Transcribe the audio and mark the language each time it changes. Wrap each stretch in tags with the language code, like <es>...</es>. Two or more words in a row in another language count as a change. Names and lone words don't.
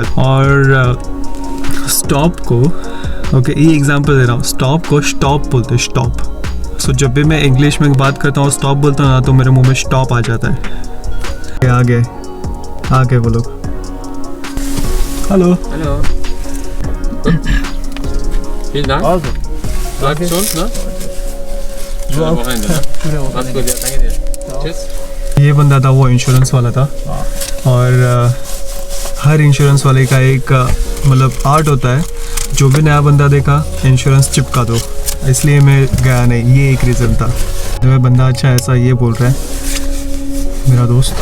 <hi>और स्टॉप को, ओके ये एग्जांपल दे रहा हूँ, स्टॉप को स्टॉप बोलते हैं, स्टॉप। सो जब भी मैं इंग्लिश में बात करता हूँ स्टॉप बोलता हूँ ना, तो मेरे मुंह में स्टॉप आ जाता है। आगे वो लोग। हेलो</hi> <de>Hallo. Vielen Dank. Also, Bleibt gesund, ne? Schöne Wochenende, ne? Mach's gut, ja, danke dir. Tschüss.</de> <hi>ये बंदा था वो इंश्योरेंस वाला था, और हर इंश्योरेंस वाले का एक मतलब आर्ट होता है, जो भी नया बंदा देखा इंश्योरेंस चिपका दो, इसलिए मैं गया नहीं। ये एक रीज़न था। तो मैं बंदा अच्छा ऐसा ये बोल रहा है मेरा दोस्त।</hi>